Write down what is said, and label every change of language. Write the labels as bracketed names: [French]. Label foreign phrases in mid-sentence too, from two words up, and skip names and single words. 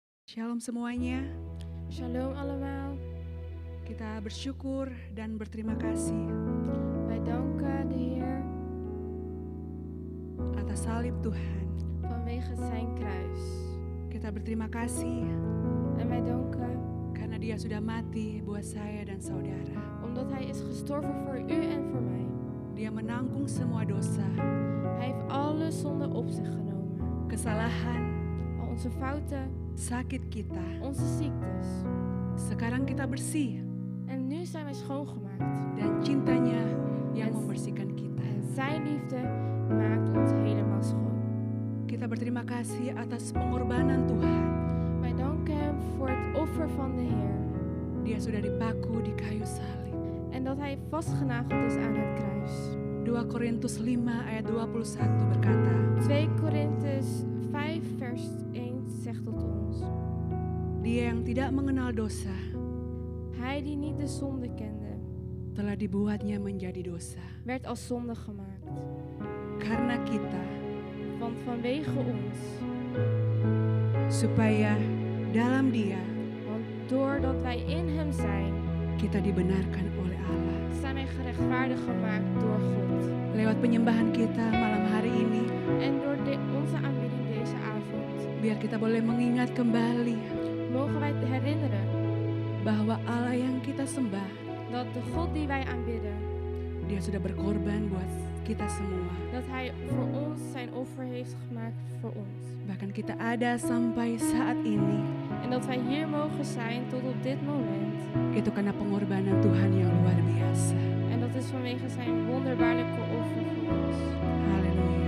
[Indonesian] Shalom semuanya, [Dutch] Shalom allemaal. [Indonesian] kita bersyukur dan berterima kasih [Dutch] Wij danken de Heer [Indonesian] atas salib Tuhan. [Dutch] vanwege zijn kruis. [Indonesian] Kita berterima kasih [Dutch] En wij danken [Indonesian] karena Dia sudah mati buat saya dan saudara. [Dutch] omdat Hij is gestorven voor u en voor mij. [Indonesian] Dia menanggung semua dosa, [Dutch] Hij heeft alle zonde op zich genomen. [Indonesian] kesalahan, [Dutch] Al onze fouten, [Indonesian] sakit kita. [Dutch] onze ziektes. [Indonesian] Sekarang kita bersih [Dutch] En nu zijn wij schoongemaakt. [Indonesian] dan cintanya yang [Dutch] En- [Indonesian] membersihkan kita. [Dutch] En zijn liefde maakt ons helemaal schoon. [Indonesian] Kita berterima kasih atas pengorbanan Tuhan. [Dutch] Wij danken Hem voor het offer van de Heer. [Indonesian] Dia sudah dipaku di kayu salib. [Dutch] En dat Hij vastgenageld is aan het kruis. [Indonesian] 2 Korintus 5 ayat 21 berkata, [Dutch] 2 Korintus 5 vers 1 zegt tot ons. [Indonesian] Dia yang tidak mengenal dosa [Dutch] Hij die niet de zonde kende, [Indonesian] telah dibuatnya menjadi dosa. [Dutch] werd als zonde gemaakt. [Indonesian] Karena kita, [Dutch] Want vanwege ons, [Indonesian] supaya dalam Dia [Dutch] want doordat wij in Hem zijn, [Indonesian] kita dibenarkan oleh Allah. [Dutch] zijn wij gerechtvaardigd gemaakt door God. [Indonesian] Lewat penyembahan kita malam hari ini, [Dutch] En door onze aanbidding deze avond, [Indonesian] biar kita boleh mengingat kembali [Dutch] mogen wij herinneren [Indonesian] bahwa Allah yang kita sembah, [Dutch] dat de God die wij aanbidden, [Indonesian] Dia sudah berkorban buat kita semua. [Dutch] dat Hij voor ons zijn offer heeft gemaakt voor ons. [Indonesian] Bahkan kita ada sampai saat ini, [Dutch] En dat wij hier mogen zijn tot op dit moment. [Indonesian] itu karena pengorbanan Tuhan yang luar biasa. [Dutch] En dat is vanwege zijn wonderbaarlijke offer voor ons. [Indonesian] Haleluya.